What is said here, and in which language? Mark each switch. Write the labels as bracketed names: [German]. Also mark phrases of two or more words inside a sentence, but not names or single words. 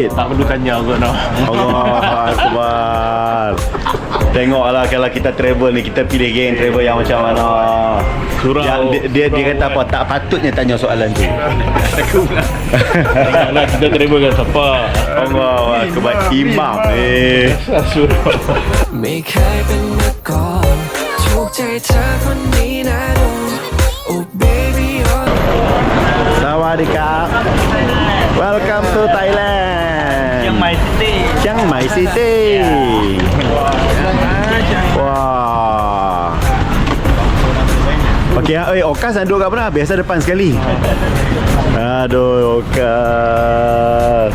[Malay] Tak perlu tanya kot no. [Arabic] Allahu Akbar. [Malay] Tengoklah kalau kita travel ni, kita pilih geng travel yang macam mana. Dia kata apa, tak patutnya tanya soalan tu. Nak kita travel kan siapa? [Arabic] Allahu Akbar. Imam [Thai] ไม่เคยเป็นมาก่อนถูกใจเธอคนนี้นะดู [English] Oh baby Sawadikap. Welcome to Thailand. [Malay] Chiang Mai City. Wah. Okey, Okas nak duduk kat mana? Biasa depan sekali. Aduh, Okas.